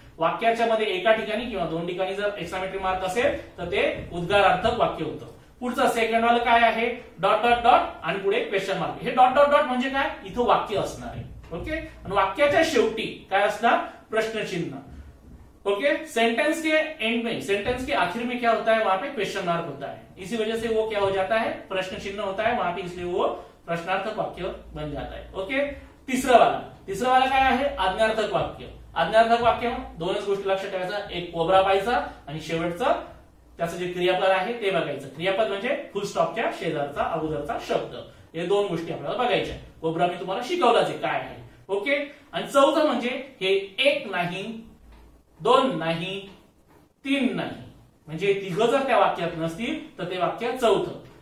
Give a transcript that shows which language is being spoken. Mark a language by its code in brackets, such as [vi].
[mr] वाक्याच्या मध्ये एका ठिकाणी किंवा 2 ठिकाणी जर एक्सक्लेमेटरी मार्क असेल तर ते उद्गारार्थक वाक्य होतं. पुढचं सेकंड वाला काय आहे, डॉट डॉट डॉट आणि पुढे क्वेश्चन मार्क. हे डॉट डॉट डॉट म्हणजे काय, इथं वाक्य असणार आहे. ओके, आणि वाक्याच्या शेवटी काय असणार, प्रश्नचिन्ह. [hi] ओके, सेंटेंस के एंड में, सेंटेंस के आखिर में क्या होता है, वहां पे क्वेश्चन मार्क होता है. इसी वजह से वो क्या हो जाता है, प्रश्न चिन्ह होता है वहां पे, इसलिए वो प्रश्नार्थक वाक्य बन जाता है. [mr] ओके, तिसरा वाला काय आहे, आज्ञार्थक वाक्य. आज्ञार्थक वाक्य 2च गोष्टी लक्षात ठेवायचा, एक कोब्रा पाहायचा आणि शेवटचं त्याचं जे क्रियापद आहे ते बघायचं. क्रियापद म्हणजे फुल स्टॉपच्या शेजारचा अगोदरचा शब्द. हे 2 गोष्टी आपल्याला बघायच्या. कोब्रा मी तुम्हाला शिकवलाच आहे काय आहे. ओके, आणि चौथं म्हणजे हे 1 नाही, 2 नाही, 3 नाही, म्हणजे तिघं जर त्या वाक्यात नसतील तर ते वाक्य चौथं.